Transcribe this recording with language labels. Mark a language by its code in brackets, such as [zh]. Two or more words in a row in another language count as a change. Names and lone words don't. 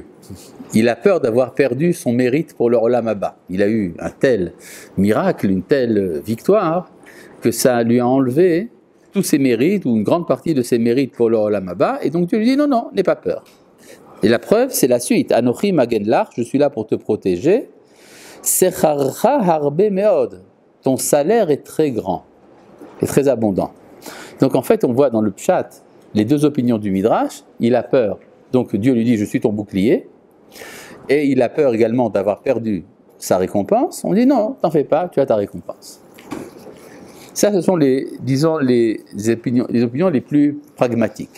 [fr] Il a peur d'avoir perdu son mérite pour le [he] עולם הבא. [fr] Il a eu un tel miracle, une telle victoire, que ça lui a enlevé tous ses mérites, ou une grande partie de ses mérites pour le [he] עולם הבא, [fr] et donc Dieu lui dit non, n'aie pas peur. Et la preuve, c'est la suite. [he] אנכי מגן לך, [fr] je suis là pour te protéger. [he] שכרך הרבה מאד, [fr] ton salaire est très grand, est très abondant. Donc en fait, on voit dans le pshat les deux opinions du Midrash. Il a peur, donc Dieu lui dit je suis ton bouclier, et il a peur également d'avoir perdu sa récompense. On dit non, t'en fais pas, tu as ta récompense. Ça, ce sont les opinions les plus pragmatiques.